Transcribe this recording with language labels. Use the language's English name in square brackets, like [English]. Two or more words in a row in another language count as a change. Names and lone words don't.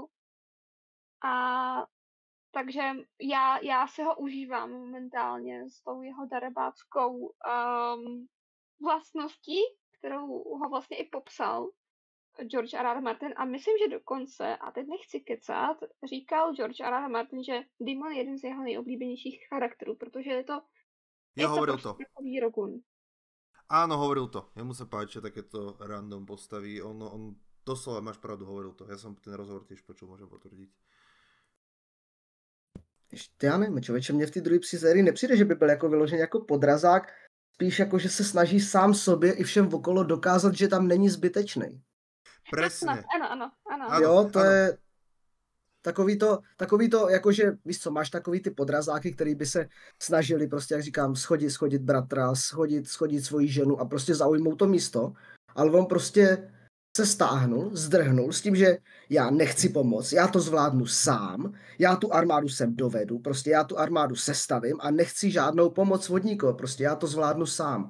[Czech] A takže já si ho užívám momentálně s tou jeho darebáckou vlastností, kterou ho vlastně i popsal George R.R. Martin a myslím, že dokonce, a teď nechci kecat, říkal George R.R. Martin, že Daemon je jeden z jeho nejoblíbenějších charakterů, protože je to [Slovak] hovoril to. [Czech] Takový Rogun. [Slovak] Áno, hovoril to. Jemu sa páči takéto random postavy. On doslova, máš pravdu, hovoril to. Ja som ten rozhovor tiež počul, môžem potvrdiť. [Czech] Ještě já nevím, člověče, mně v té druhé sérii nepřijde, že by byl jako vyložený jako podrazák, spíš jako, že se snaží sám sobě i všem okolo dokázat, že tam není zbytečný. [Slovak] Presne. [Czech] Ano. Jo, to je takový to, jakože, víš co, máš takový ty podrazáky, který by se snažili prostě, jak říkám, schodit bratra, schodit svoji ženu a prostě zaujmout to místo, ale on prostě se stáhnul, zdrhnul s tím, že já nechci pomoct, já to zvládnu sám, já tu armádu sem dovedu, prostě já tu armádu sestavím a nechci žádnou pomoc od nikoho, prostě já to zvládnu sám.